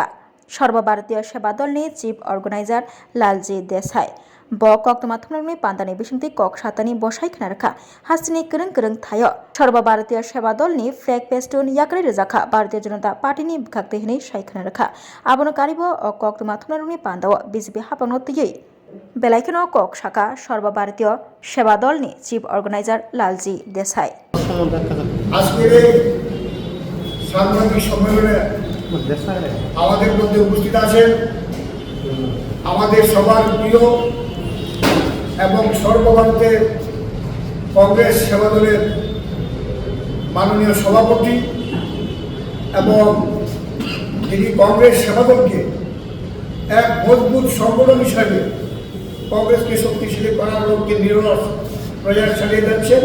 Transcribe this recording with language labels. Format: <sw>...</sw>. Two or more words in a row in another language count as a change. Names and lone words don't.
<brx>सर्वभारतीय सेवा दलनि</brx> <en>chief organiser</en> <brx>लालजी देसाई ब कक्तमा थुमनायरंनि पान्दानि बिसिंतै कक सातानि बसाय खोनारखा हासिनि करं करं थायो सर्वभारतीय सेवा दलनि फ्लैग पेस्टुन याकरै रोजाखा भारतीय जनता पार्टीनि बिखाक्तै हनै साय खोनारखा आबोनो कारिबो कक्तमा थुमनायरंनि पान्दाव बीजेपी हापांनो तुयै बेलायखनो कक शाखा सर्वभारतीय सेवा दलनि</brx> <en>chief organiser</en> <brx>लालजी देसाई</brx> <bn>আজকের সাংবাদিক সম্মেলনে আমাদের মধ্যে উপস্থিত আছেন আমাদের সবার প্রিয় এবং সর্বভারতীয় কংগ্রেস সেবা দলের মাননীয় সভাপতি এবং যিনি কংগ্রেস সেবা দলকে এক মজবুত সংগঠন হিসাবে কংগ্রেসকে শক্তিশালী করার লক্ষ্যে নিরলস প্রয়াস চালিয়ে যাচ্ছেন।</bn>